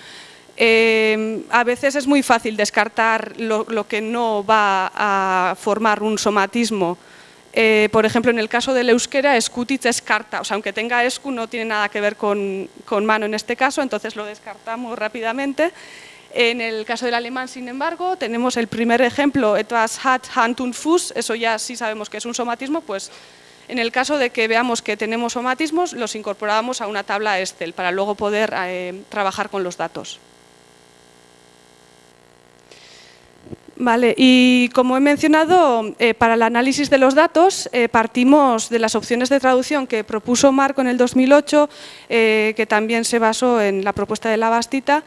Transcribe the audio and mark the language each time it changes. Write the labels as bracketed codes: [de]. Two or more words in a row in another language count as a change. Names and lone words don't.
[es] A veces es muy fácil descartar lo que no va a formar un somatismo. Por ejemplo, en el caso del euskera, eskutitz es carta, o sea, aunque tenga esku no tiene nada que ver con mano en este caso, entonces lo descartamos rápidamente. En el caso del alemán, sin embargo, tenemos el primer ejemplo, [de] etwas hat, Hand und Fuß, [es] eso ya sí sabemos que es un somatismo, pues en el caso de que veamos que tenemos somatismos, los incorporábamos a una tabla Excel para luego poder trabajar con los datos. Vale, y como he mencionado, para el análisis de los datos partimos de las opciones de traducción que propuso Marco en el 2008, que también se basó en la propuesta de Labastida.